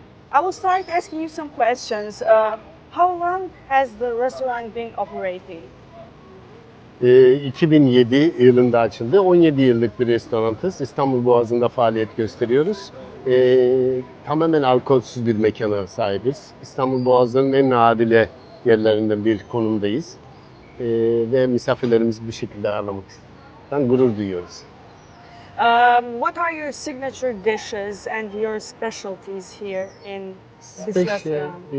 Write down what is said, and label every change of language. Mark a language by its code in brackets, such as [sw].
[en] I will start asking you some questions. How long has the restaurant been operating? [tr] 2007 yılında açıldı. 17 yıllık bir restoranız. İstanbul Boğazı'nda faaliyet gösteriyoruz. Tamamen alkolsüz bir mekana sahibiz. İstanbul Boğazı'nın en nadide yerlerinden bir konumdayız. Ve misafirlerimizi bu şekilde ağırlamaktan gurur duyuyoruz. [en] What are your signature dishes and your specialties here in this restaurant?